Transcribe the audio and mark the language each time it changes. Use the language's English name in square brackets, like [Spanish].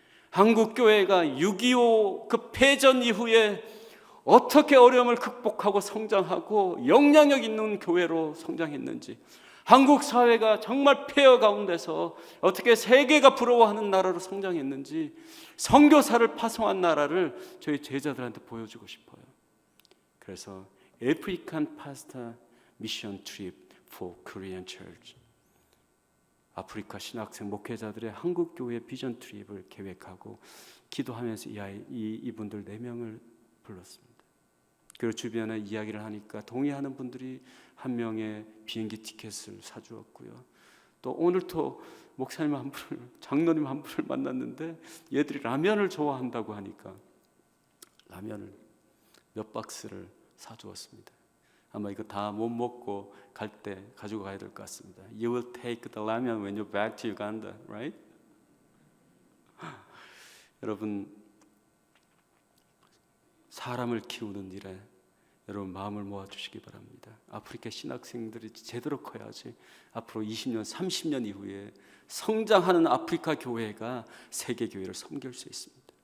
[Korean] 한국교회가 6.25 그 패전 이후에 어떻게 어려움을 극복하고 성장하고 영향력 있는 교회로 성장했는지, 한국 사회가 정말 폐허 가운데서 어떻게 세계가 부러워하는 나라로 성장했는지 선교사를 파송한 나라를 저희 제자들한테 보여주고 싶어요. 그래서 [English] African Pastor Mission Trip for Korean Church. [Korean] 아프리카 신학생 목회자들의 한국 교회 비전 트립을 계획하고 기도하면서 이분들 4명을 불렀습니다. 그리고 주변에 이야기를 하니까 동의하는 분들이 한 명의 비행기 티켓을 사주었고요. 또 오늘 또 목사님 한 분을, 장로님 한 분을 만났는데 얘들이 라면을 좋아한다고 하니까 라면을 몇 박스를 사주었습니다. 아마 이거 다 못 먹고 갈 때 가지고 가야 될 것 같습니다. [English] You will take the ramen when you're back to Uganda, right? [Korean] 여러분, 사람을 키우는 일에 여러분 마음을 모아 주시기 바랍니다. 아프리카 신학생들이 제대로 커야지 앞으로 20년, 30년 이후에 성장하는 아프리카 교회가 세계 교회를 섬길 수 있습니다.